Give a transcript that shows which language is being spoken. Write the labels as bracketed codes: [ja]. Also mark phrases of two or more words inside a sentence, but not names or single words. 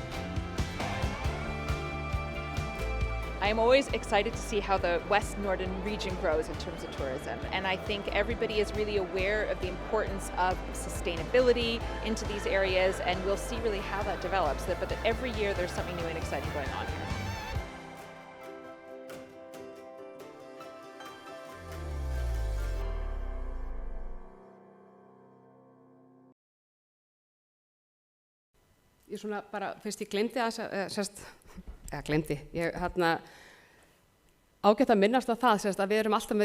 [en] I am always excited to see how the Westnorden region grows in terms of tourism, and I think everybody is really aware of the importance of sustainability into these areas, and we'll see really how that develops, but that every year there's something new and exciting going on here. [is] Ég svona bara, fyrst ég glemdi ágætt að minnast á það að við erum alltaf